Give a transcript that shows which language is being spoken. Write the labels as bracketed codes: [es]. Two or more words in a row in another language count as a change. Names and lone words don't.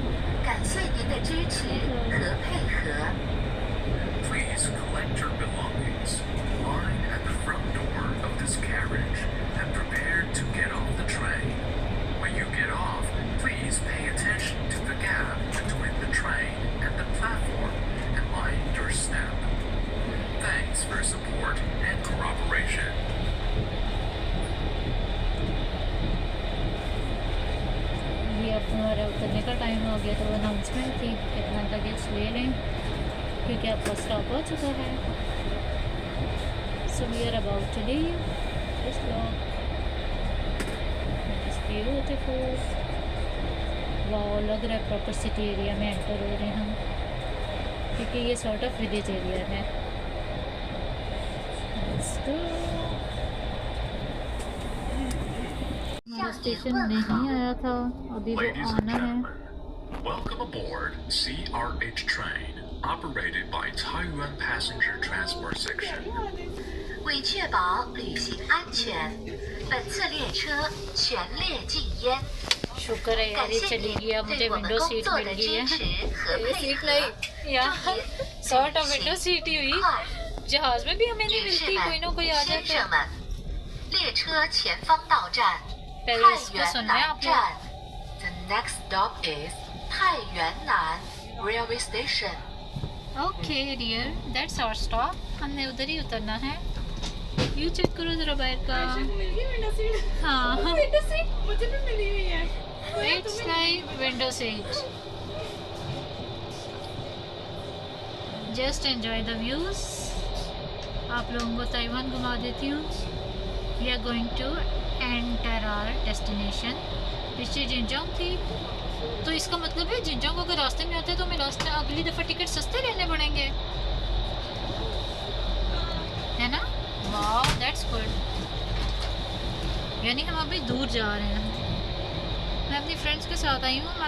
[en] Please collect your belongings, line at the front door of this carriage, and prepare to get off the train. When you get off, please pay attention to the gap between the train and the platform and mind your step. Thanks for support and cooperation. [hi] ये अब हमारा उतरने का टाइम हो गया, तो अनाउंसमेंट थी कितना लगेज ले लें क्योंकि आपका स्टॉप हो चुका है। [en] So we are about to leave this vlog. It's beautiful. [hi] वाओ, लग रहा है [en] proper city area [hi] में एंटर हो रहे हैं हम, क्योंकि ये [en] sort of village area [hi] है। हमारा स्टेशन नहीं आया था, अभी वो [en] Ladies and [hi] आना है। [en] gentlemen, welcome aboard CRH train, operated by Taiyuan Passenger Transport Section. [zh] 为确保旅行安全，本次列车全列禁烟。 [hi] शुक्र है यार [zh] 感 [hi] ये [zh] 谢 [hi] चली [zh] 您 [hi] गई, अब [zh] 对 [hi] मुझे [zh] 我们 [hi] विंडो [zh] 工 [hi] सीट [zh] 作 [hi] मिल [zh] 的 [hi] गई [zh] 支 [hi] है। [zh] 持和 [hi] ये [zh] 配 [hi] सीट [zh] 合。 [hi] नहीं यार, [zh] 祝您 [en] sort of [zh] 旅 [hi] विंडो [zh] 行 [hi] सीट ही [zh] 愉 [hi] हुई। [zh] 快。 [hi] जहाज में भी हमें नहीं [zh] 女士 [hi] मिलती, कोई ना [zh] 们、 [hi] कोई आ [zh] 先 [hi] जाता [zh] 生 [hi] है। [zh] 们，列车前方到站 [hi] पहले [zh] 太 [hi] इसको [zh] 原 [hi] सुनना है [zh] 南 [hi] आप लोग। [en] 站。The next stop is 太原南 Railway Station. Okay dear, that's our stop. [hi] हमने उधर ही उतरना है। व्यू चेक करो जरा बाहर का। मिल गई [en] window seat. [hi] हाँ [en] window seat [hi] मुझे भी मिली हुई है। [en] It's like window seat. Just enjoy the views. [hi] आप लोगों को ताइवान घुमा देती हूँ। [en] We are going to enter our destination. [hi] पीछे जिनजोंग थी, तो इसका मतलब है जिनजोंग अगर रास्ते में आते हैं तो हमें रास्ते अगली दफ़ा टिकट सस्ते लेने पड़ेंगे, है ना? [en] वाह that's good. [hi] यानी हम अभी दूर जा रहे हैं। मैं अपनी फ्रेंड्स के साथ आई हूँ।